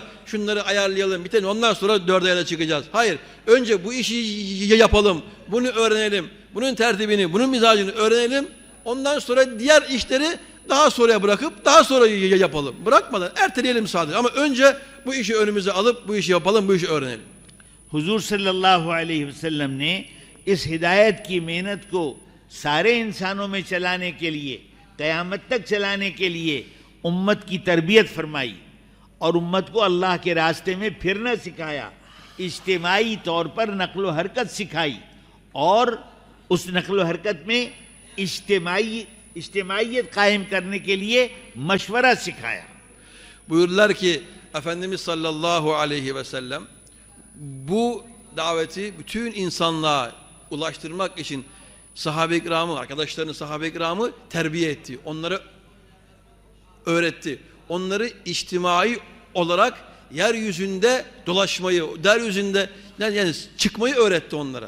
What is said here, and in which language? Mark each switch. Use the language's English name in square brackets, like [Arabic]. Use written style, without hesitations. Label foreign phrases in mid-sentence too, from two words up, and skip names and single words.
[Turkish] Şunları ayarlayalım, bitelim. Ondan sonra 4 aya da çıkacağız. Hayır. Önce bu işi yapalım. Bunu öğrenelim. Bunun tertibini, bunun mizacını öğrenelim. Ondan sonra diğer işleri daha sonraya bırakıp daha sonra yapalım. Bırakmadan erteleyelim sadece. Ama önce bu işi önümüze alıp bu işi yapalım, bu işi öğrenelim. [Hindi] हुजूर [Arabic] صلى الله عليه وسلم [Hindi] ने इस हिदायत की मेहनत को सारे इंसानों में चलाने के लिए, क़यामत तक चलाने के लिए उम्मत की तरबियत फरमाई और उम्मत को अल्लाह के रास्ते में फिरना सिखाया इज्तिमाई तौर पर नक्लो हरकत सिखाई और उस नक्लो हरकत में इज्तिमाइयत कायम करने के लिए मशवरा सिखाया. [Turkish] Buyurdular ki Efendimiz [Arabic] صلى الله عليه وسلم [Turkish] bu daveti bütün insanlığa ulaştırmak için sahabe-i kiramı, arkadaşlarını sahabe-i kiramı terbiye etti. Onlara öğretti. Onları içtimai olarak yeryüzünde dolaşmayı, yeryüzünde yani çıkmayı öğretti onlara.